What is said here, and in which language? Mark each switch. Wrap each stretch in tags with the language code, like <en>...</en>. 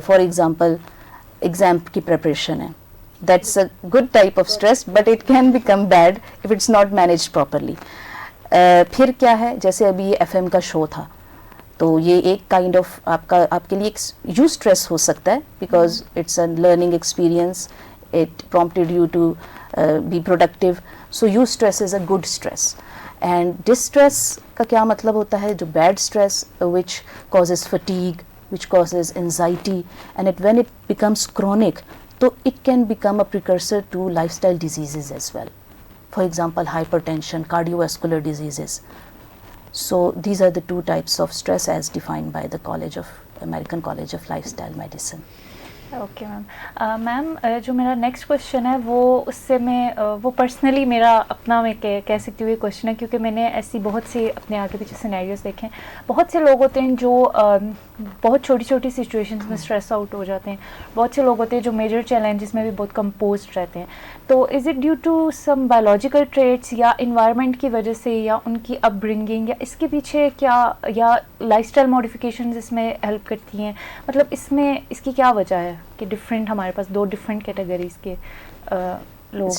<en>For example exam کی preparation ہے, that's a good type of stress, but it can become bad if it's not managed properly.</en> <ur>پھر کیا ہے, جیسے ابھی یہ ایف ایم کا شو تھا, تو یہ ایک کائنڈ آف آپ کے لیے ایک یو اسٹریس ہو سکتا ہے,</ur> <en>Because it's a learning experience, it prompted you to be productive. So you stress is a good stress. And distress کا کیا مطلب ہوتا ہے؟ جو bad stress which causes fatigue, which causes anxiety, and when it becomes chronic, so it can become a precursor to lifestyle diseases as well. For example, hypertension, cardiovascular diseases. So these are the two types of stress as defined by the American College of Lifestyle Medicine.</en> <ur>Okay ma'am. میم جو میرا next question ہے وہ اس سے میں وہ personally میرا اپنا میں کہہ سکتی ہوں یہ کویشچن ہے, کیونکہ میں نے ایسی بہت سی اپنے آگے پیچھے سینیریوز دیکھے ہیں. بہت سے لوگ ہوتے ہیں جو بہت چھوٹی چھوٹی سچویشنز میں اسٹریس آؤٹ ہو جاتے ہیں. بہت سے لوگ ہوتے ہیں جو میجر چیلنجز میں بھی بہت کمپوزڈ رہتے ہیں. تو</ur> <en>is it due to some biological traits</en> <ur>یا انوائرمنٹ کی وجہ سے یا ان کی اپ برنگنگ, یا اس کے پیچھے کیا, یا لائف اسٹائل ماڈیفکیشنز اس میں ہیلپ کرتی ہیں؟ مطلب اس میں اس کی کیا وجہ ہے کہ ڈفرینٹ ہمارے پاس دو ڈفرینٹ کیٹیگریز کے لوگ</ur>